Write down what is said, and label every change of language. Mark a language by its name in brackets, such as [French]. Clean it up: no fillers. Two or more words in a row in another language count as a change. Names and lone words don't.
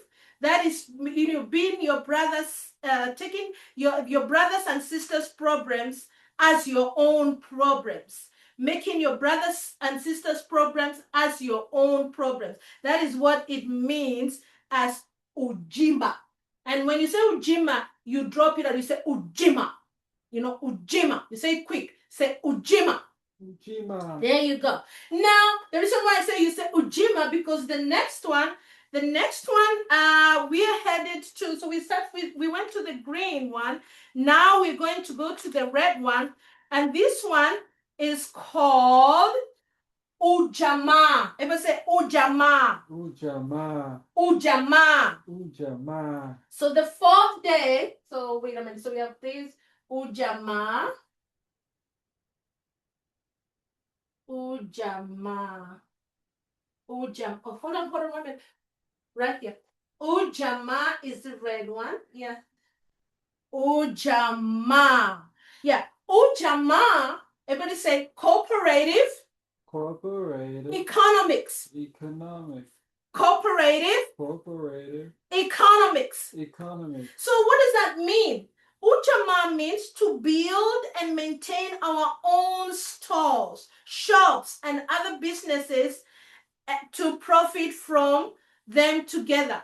[English] That is, being your brothers, taking your brothers and sisters' problems as your own problems. making your brothers and sisters' problems as your own problems. That is what it means as ujima. And when you say ujima, you drop it and you say ujima. You know, ujima. You say it quick. Say ujima. Ujima. There you go. Now, the reason why I say you say ujima, because the next one, we are headed to, so we went to the green one. Now we're going to go to the red one. And this one is called Ujamaa. Everybody say Ujamaa. Ujamaa. Ujamaa. Ujamaa. So the fourth day, so wait a minute. So we have this Ujamaa. Ujamaa. Oh, hold on 1 minute. Right here. Ujamaa is the red one. Yeah. Ujamaa. Yeah. Ujamaa. Everybody say cooperative. Cooperative. Economics. Economics. Cooperative. Cooperative. Economics. Economics. So what does that mean? Ujamaa means to build and maintain our own stores, shops, and other businesses to profit from them together.